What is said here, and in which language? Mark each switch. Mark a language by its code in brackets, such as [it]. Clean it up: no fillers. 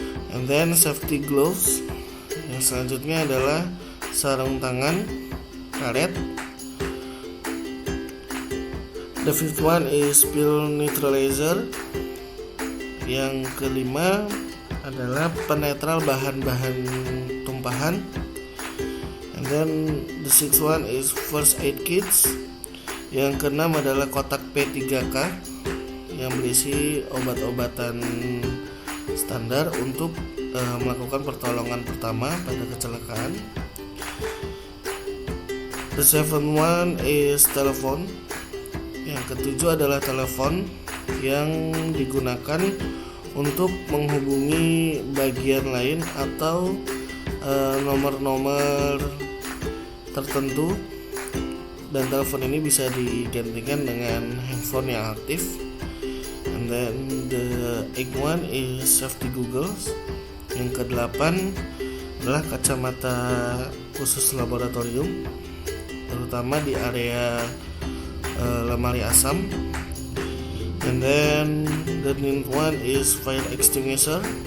[id] And then safety gloves. Yang selanjutnya adalah sarung tangan karet. The fifth one is spill neutralizer. Yang kelima adalah penetral bahan-bahan tumpahan. [en] And then the sixth one is first aid kits. [id] Yang keenam adalah kotak P3K yang berisi obat-obatan standar untuk melakukan pertolongan pertama pada kecelakaan. The seventh one is telepon. Yang ketujuh adalah telepon yang digunakan untuk menghubungi bagian lain atau nomor-nomor tertentu, dan telepon ini bisa digantikan dengan handphone yang aktif. [en] And then the eighth one is safety goggles. [id] Yang kedelapan adalah kacamata khusus laboratorium, terutama di area lemari asam. [en] And then the ninth one is fire extinguisher.